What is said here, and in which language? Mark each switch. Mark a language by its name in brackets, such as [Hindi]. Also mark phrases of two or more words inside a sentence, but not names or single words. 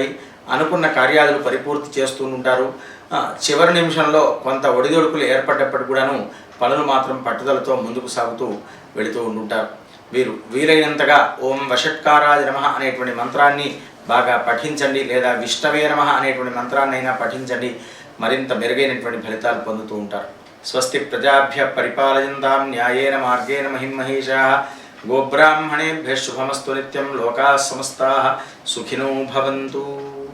[Telugu] అనుకున్న కార్యాలను పరిపూర్తి చేస్తూ ఉంటారు। చివరి నిమిషంలో కొంత ఒడిదొడుకులు ఏర్పడ్డప్పటికి కూడాను పనులు మాత్రం పట్టుదలతో ముందుకు సాగుతూ వెళుతూ ఉంటుంటారు। వీరు వీలైనంతగా [Sanskrit] ఓం వషట్కారాయ నమః [Telugu] అనేటువంటి మంత్రాన్ని బాగా పఠించండి, లేదా [Sanskrit] విష్ణవే నమః [Telugu] అనేటువంటి మంత్రాన్నైనా పఠించండి, మరింత మెరుగైనటువంటి ఫలితాలు పొందుతూ ఉంటారు। [Sanskrit] స్వస్తి ప్రజాభ్య పరిపాలయంతాం న్యాయేన మార్గేణ మహిమహేషాః గోబ్రాహ్మణేభ్యః శుభమస్తు నిత్యం లోకాః సమస్తాః సుఖినో భవంతు।